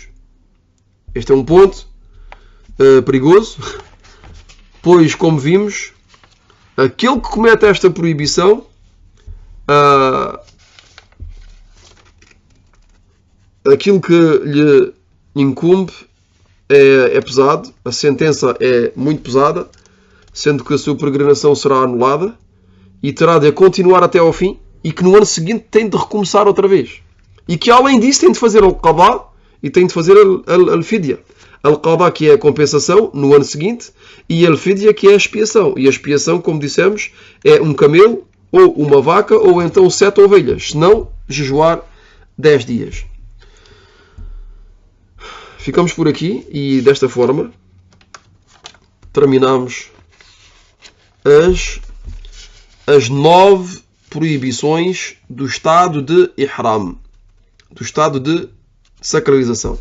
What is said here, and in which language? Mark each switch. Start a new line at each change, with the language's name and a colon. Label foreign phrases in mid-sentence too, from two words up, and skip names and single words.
Portuguese: Este é um ponto perigoso, pois, como vimos, aquele que comete esta proibição aquilo que lhe incumbe é pesado, a sentença é muito pesada, sendo que a sua peregrinação será anulada e terá de continuar até ao fim, e que no ano seguinte tem de recomeçar outra vez. E que além disso tem de fazer al-qadá e tem de fazer al-fidya. Al-qadá, que é a compensação no ano seguinte, e al-fidya, que é a expiação. E a expiação, como dissemos, é um camelo, ou uma vaca, ou então 7 ovelhas. Se não, jejuar 10 dias. Ficamos por aqui e desta forma terminamos as 9 proibições do estado de ihram, do estado de sacralização.